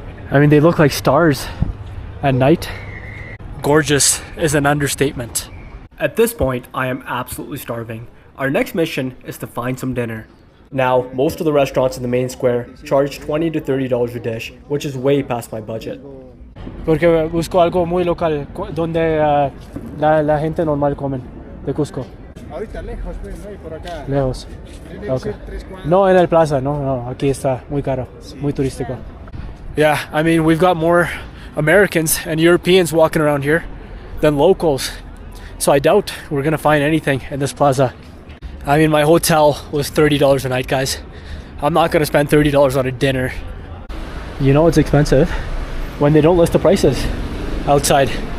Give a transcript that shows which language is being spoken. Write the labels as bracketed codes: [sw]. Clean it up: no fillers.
[en] I mean, they look like stars at night. Gorgeous is an understatement. At this point, I am absolutely starving. Our next mission is to find some dinner. Now, most of the restaurants in the main square charge $20 to $30 a dish, which is way past my budget. [es] Porque busco algo muy local, donde la gente normal comen, de Cusco. Ahorita lejos, pues, no hay por acá. Lejos. Okay. No en el plaza, no, aquí está muy caro, muy turístico. [en] Yeah, I mean, we've got more Americans and Europeans walking around here than locals. So I doubt we're gonna find anything in this plaza. I mean, my hotel was $30 a night, guys. I'm not gonna spend $30 on a dinner. You know it's expensive when they don't list the prices outside.